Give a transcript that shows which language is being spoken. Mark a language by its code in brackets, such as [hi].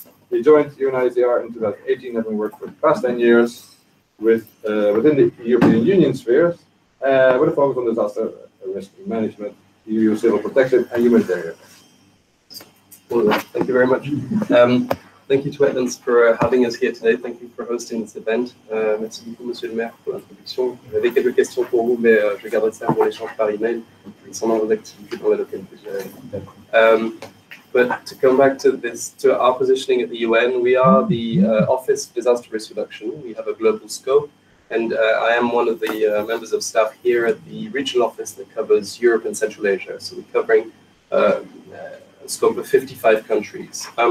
[en] He joined UNISDR in 2018, having worked for the past 10 years within the European Union spheres, with a focus on disaster risk management, EU civil protection, and humanitarian. Well, thank you very much. Thank you to Wetlands for having us here today. Thank you for hosting this event. [fr] Merci beaucoup, Monsieur le Maire, pour l'introduction. J'avais quelques questions pour vous, mais je garderai ça pour l'échange par email, concernant vos activités dans la localité. [en] But to come back to our positioning at the UN, we are the Office of Disaster Risk Reduction. We have a global scope, and I am one of the members of staff here at the regional office that covers Europe and Central Asia. So we're covering a scope of 55 countries.